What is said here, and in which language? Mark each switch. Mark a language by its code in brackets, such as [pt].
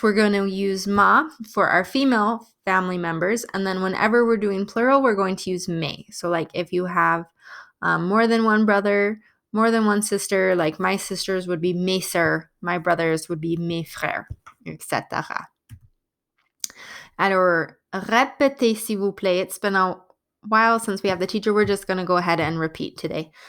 [en] We're going to use ma for our female family members. And then whenever we're doing plural, we're going to use mes. So like if you have more than one brother, more than one sister, like my sisters would be [fr] mes sœurs, [en] my brothers would be [fr] mes frères, [en] etc. [fr] Alors, répétez s'il vous plaît. [en] It's been a while since we have the teacher. We're just going to go ahead and repeat today.